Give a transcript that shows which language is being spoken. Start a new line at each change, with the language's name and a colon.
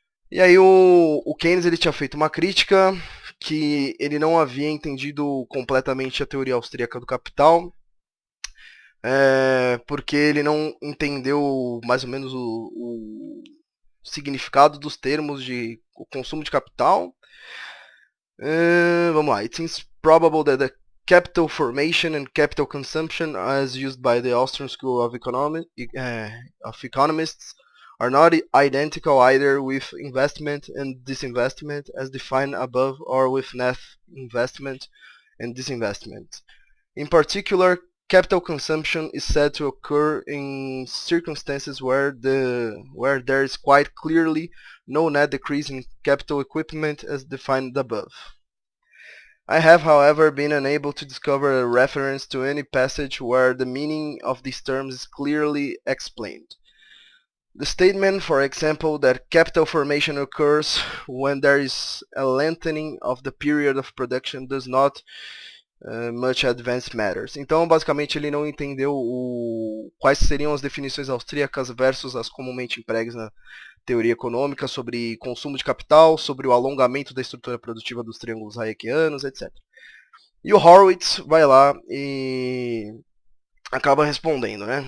Portuguese: E aí o Keynes ele tinha feito uma crítica que ele não havia entendido completamente a teoria austríaca do capital, porque ele não entendeu mais ou menos o significado dos termos de consumo de capital. Vamos lá.
English: It seems probable that the capital formation and capital consumption, as used by the Austrian School of Economists, are not identical either with investment and disinvestment as defined above, or with net investment and disinvestment. In particular, capital consumption is said to occur in circumstances where there is quite clearly no net decrease in capital equipment as defined above. I have, however, been unable to discover a reference to any passage where the meaning of these terms is clearly explained. The statement, for example, that capital formation occurs when there is a lengthening of the period of production does not much advanced matters.
Portuguese: Então, basicamente, ele não entendeu quais seriam as definições austríacas versus as comumente empregues na teoria econômica sobre consumo de capital, sobre o alongamento da estrutura produtiva dos triângulos hayekianos, etc. E o Horowitz vai lá e acaba respondendo, né?